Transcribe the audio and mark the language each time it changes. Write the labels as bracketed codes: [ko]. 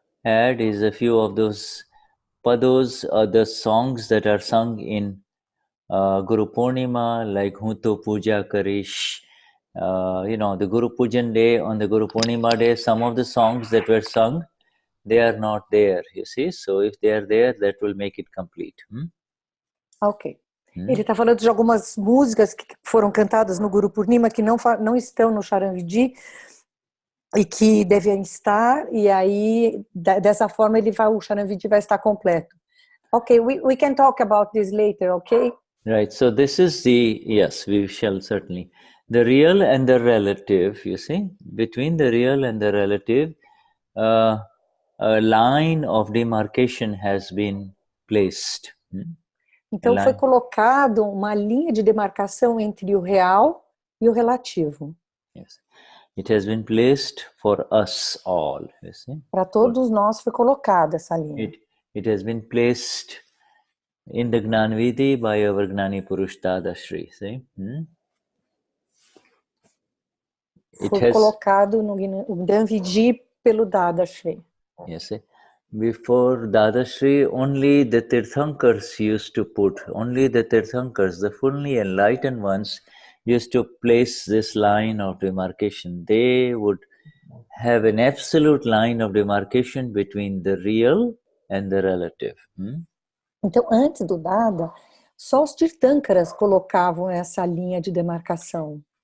[en] add is a few of those pados or the songs that are sung in Guru Purnima, like Hunto Puja Karish. The Guru Pujan day, on the Guru Purnima day, some of the songs that were sung, they are not there, you see. So if they are there, that will make it complete. Ok. [pt] Ele está falando de algumas músicas que foram cantadas no Guru Purnima que não estão no Charan Vidhi e que devem estar, e aí dessa forma o Charan Vidhi vai estar completo. [en] Ok, we can talk about this later, ok? Right, so this is yes, we shall certainly. The real and the relative, you see, between the real and the relative, a line of demarcation has been placed. [pt] Então foi colocado uma linha de demarcação entre o real e o relativo. [en] Yes. It has been placed for us all, you see. [pt] Para todos nós foi colocada essa linha. [en] It has been placed in the Gnan Vidhi by our Gnani Purush Dadashri, see? [pt] Foi colocado no Gnan Vidhi pelo Dadashri. [en] Yes, see? Before Dadashri, only the Tirthankars used to put, only the Tirthankars, the fully enlightened ones, used to place this line of demarcation. They would have an absolute line of demarcation between the real and the relative. [pt] Então, antes do Dada, só os Tirthankaras colocavam essa linha de demarcação.